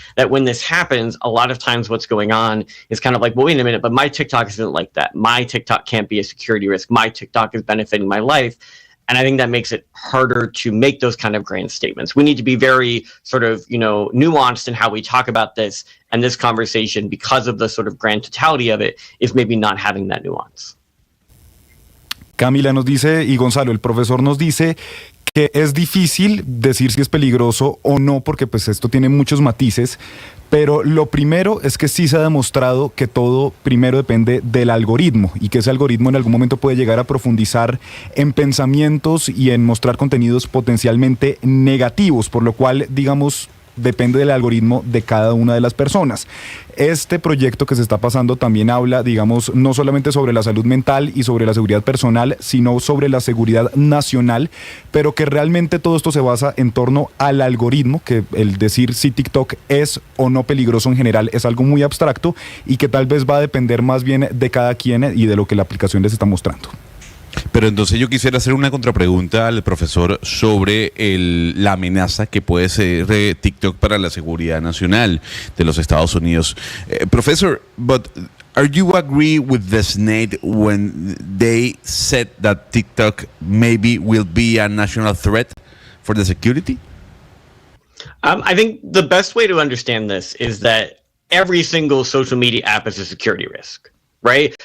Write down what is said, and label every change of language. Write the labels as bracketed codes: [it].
[en] That when this happens, a lot of times what's going on is kind of like, well, wait a minute, but my TikTok isn't like that. My TikTok can't be a security risk. My TikTok is benefiting my life. And I think that makes it harder to make those kind of grand statements. We need to be very sort of, nuanced in how we talk about this. And this conversation, because of the sort of grand totality of it, is maybe not having that nuance. [es] Camila nos dice, y Gonzalo, el profesor nos dice que es difícil decir si es peligroso o no, porque pues esto tiene muchos matices, pero lo primero es que sí se ha demostrado que todo primero depende del algoritmo y que ese algoritmo en algún momento puede llegar a profundizar en pensamientos y en mostrar contenidos potencialmente negativos, por lo cual, digamos, depende del algoritmo de cada una de las personas. Este proyecto que se está pasando también habla, digamos, no solamente sobre la salud mental y sobre la seguridad personal, sino sobre la seguridad nacional, pero que realmente todo esto se basa en torno al algoritmo, que el decir si TikTok es o no peligroso en general es algo muy abstracto y que tal vez va a depender más bien de cada quien y de lo que la aplicación les está mostrando. Pero entonces yo quisiera hacer una contrapregunta al profesor sobre la amenaza que puede ser TikTok para la seguridad nacional de los Estados Unidos. [en] Professor, but are you agree with the Senate when they said that TikTok maybe will be a national threat for the security? I think the best way to understand this is that every single social media app is a security risk. Right?